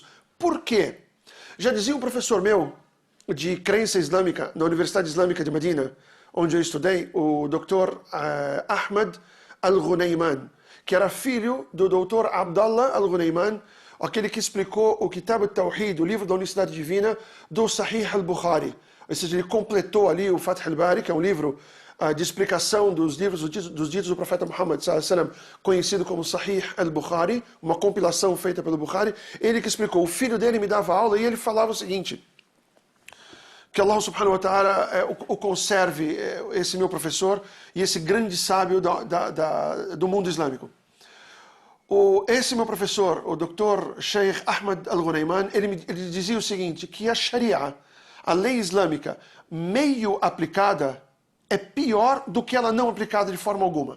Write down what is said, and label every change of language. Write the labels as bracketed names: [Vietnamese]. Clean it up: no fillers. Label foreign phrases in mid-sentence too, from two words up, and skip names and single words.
[Portuguese] Por quê? Já dizia um professor meu de crença islâmica na Universidade Islâmica de Medina, onde eu estudei, o Dr. Ahmad Al-Ghunayman, que era filho do Dr. Abdallah Al-Ghunayman, aquele que explicou o Kitab al-Tawhid, o livro da Unicidade Divina, do Sahih al-Bukhari. Ou seja, ele completou ali o Fath al-Bari, que é um livro de explicação dos livros dos ditos do profeta Muhammad sallallahu, conhecido como Sahih al-Bukhari, uma compilação feita pelo Bukhari. Ele que explicou, o filho dele me dava aula e ele falava o seguinte: que [Arabic] الله سبحانه وتعالى [Portuguese] o conserve, esse meu professor e esse grande sábio do mundo islâmico. Esse meu professor, o Dr. Sheikh Ahmad Al-Ghunayman, ele dizia o seguinte, que a Sharia, a lei islâmica, meio aplicada, é pior do que ela não aplicada de forma alguma.